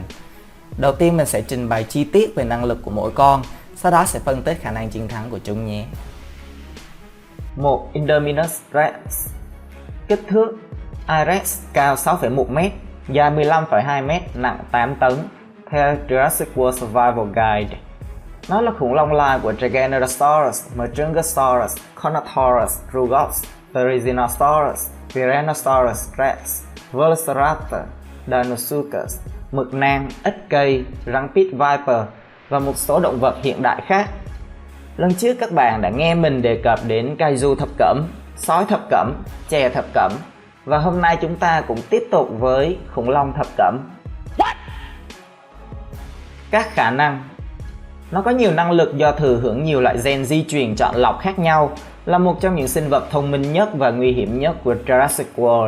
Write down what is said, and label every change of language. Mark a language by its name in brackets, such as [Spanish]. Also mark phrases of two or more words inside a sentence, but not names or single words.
[Vietnamese] Đầu tiên mình sẽ trình bày chi tiết về năng lực của mỗi con, sau đó sẽ phân tích khả năng chiến thắng của chúng nhé. 1. Indominus Rex. Kích thước: Irex cao 6,1m, dài 15,2m, nặng 8 tấn, theo Jurassic World Survival Guide. Nó là khủng long lai của Giganotosaurus, Majungasaurus, Carnotaurus, Rugops, Therizinosaurus, Tyrannosaurus Rex, Velociraptor, Deinosuchus, mực nang, ếch cây, rắn [English] pit viper [Vietnamese] và một số động vật hiện đại khác. Lần trước các bạn đã nghe mình đề cập đến kaiju thập cẩm, sói thập cẩm, chè thập cẩm, và hôm nay chúng ta cũng tiếp tục với khủng long thập cẩm. Các khả năng: nó có nhiều năng lực do thừa hưởng nhiều loại gen di truyền chọn lọc khác nhau, là một trong những sinh vật thông minh nhất và nguy hiểm nhất của Jurassic World.